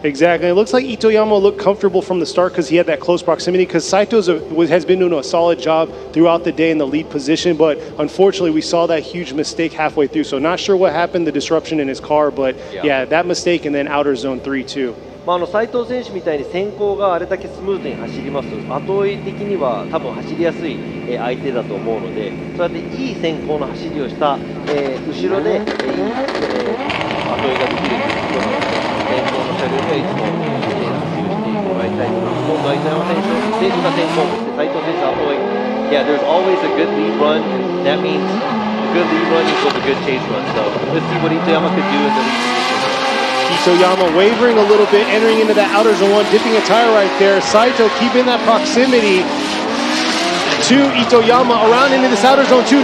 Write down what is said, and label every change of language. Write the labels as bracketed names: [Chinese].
[English] Exactly. It looks like Itoyama looked comfortable from the start because he had that close proximity, because Saito has been doing a solid job throughout the day in the lead position, but unfortunately we saw that huge mistake halfway through. So not sure what happened, the disruption in his car, but yeah that mistake and then outer zone 3 too. [Japanese] 斉藤選手みたいに先行があれだけスムーズに走りますと、後追い的には多分走りやすい相手だと思うので、そうやっていい先行の走りをした、後ろで、いい後追いができるということなので、先行の車両にはいつも走りをしてもらいたいと思います。今度は糸山選手、今先行をして斉藤選手後追い。 [English] Yeah, there's always a good lead run. That means a good lead run equals a good chase run. So let's see what Itoyama could do in the lead position. Itoyama wavering a little bit, entering into that outer zone 1, dipping a tire right there. Saito keeping that proximity to Itoyama around into this outer zone 2.